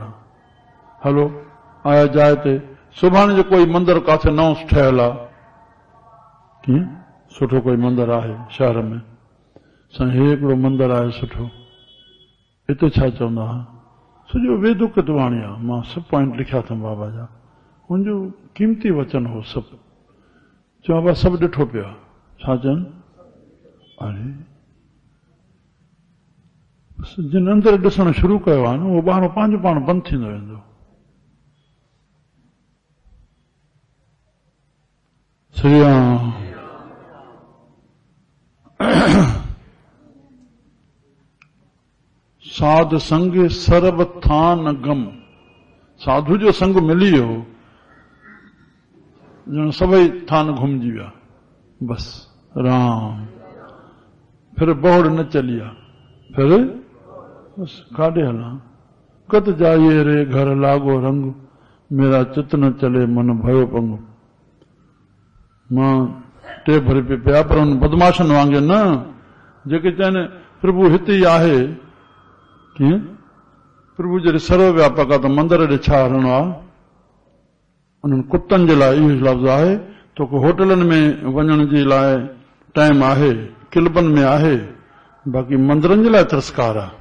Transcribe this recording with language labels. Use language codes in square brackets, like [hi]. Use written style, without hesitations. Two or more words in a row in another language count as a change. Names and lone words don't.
[sd] हलो आया जाइ ते, सुभाणे जो कोई मंदर काथे नओं ठहियल आहे, कीअं सुठो कोई मंदर आहे शहर में, साईं हे हिकिड़ो मंदर आहे सुठो, हिते छा चवंदा, सॼो वेदुक वाणी आहे, मां सभु पॉइंट लिखिया अथमि बाबा जा, मुंहिंजो क़ीमती वचन हो सभु। चयो बाबा सभु ॾिठो पियो आहे, छा चवनि, अरे जिन अंदरि ॾिसणु शुरू कयो आहे न, उहो ॿाहिरों पंहिंजो पाण बंदि थींदो वेंदो। श्री राम। [hi] साध संग सर्व थान गम। [sd] साधु जो संग मिली हो ॼण सभई थान घुमजी विया बस राम। फिर बोड़ न चलिया, फिर बस काॾे हलां। [hi] कत जाइए रे घर लागो रंग, मेरा चित न चले मन भयो पंग। [sd] मां टे भरी पे पिया, पर उन बदमाशन वांगे न जेके चवनि प्रभु हिते ई आहे। कीअं? प्रभु जॾहिं सर्वव्यापक आहे त मंदर ॾे छा हलणो आहे? उन्हनि कुतनि जे लाइ इहो लफ़्ज़ आहे, तोखे होटलनि में वञण जे लाइ टाइम आहे, क्लबनि में आहे, बाक़ी मंदरनि जे लाइ तिरस्कार आहे।